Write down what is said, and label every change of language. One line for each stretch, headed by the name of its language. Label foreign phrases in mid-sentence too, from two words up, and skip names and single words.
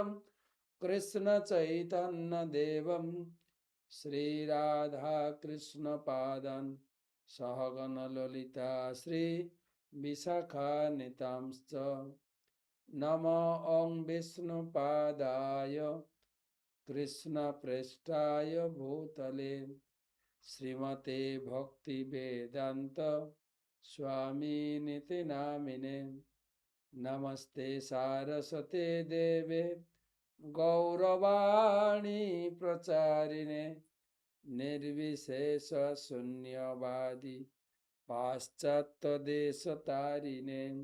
Sanskrit: কৃষ্ণ চৈতন্য দেবম শ্রী রাধা কৃষ্ণ পাদান সহগণ ললিতা শ্রী বিশাখান্বিতাংশ্চ নমো ওং বিষ্ণুপাদায় কৃষ্ণ প্রেষ্ঠায় ভূতলে শ্রীমতে ভক্তি বেদান্ত स्वामीनिति नामिने। नमस्ते सारस्वते देवे गौरवाणी प्रचारिणे निर्विशेष शून्यवादी पाश्चात्य देशतारिणे।